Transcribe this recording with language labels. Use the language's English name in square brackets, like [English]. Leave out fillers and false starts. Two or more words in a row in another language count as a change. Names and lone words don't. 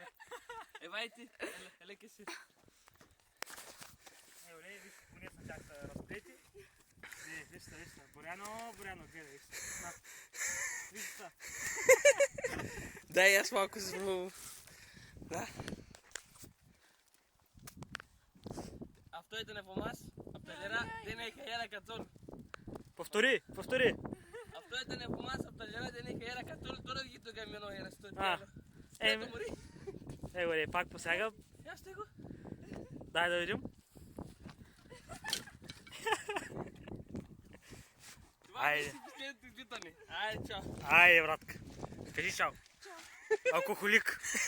[Bulgarian] Евай ти, леки си. Ево, виж, конеца как са разплети. Вижте, Боряно, гледай, вижте. Вижте. Дай аз малко звук. Да. [Greek] Αυτό ήταν από εμάς, από τα Λερά, δεν έχει αέρα καθόλου. [Bulgarian] Повтори. [Greek] Αυτό ήταν από εμάς, από τα Λερά, δεν έχει αέρα καθόλου. Τώρα βγει το καμιανό αέρα στο Α, τέλο. [Bulgarian] Еме. Ето мори. Ево, пак посягам. Я ще го. Дай да видим. Това Айде. беше последното изпитане. Айде, чао. Айде, братка. Кажи чао. Алкохолик.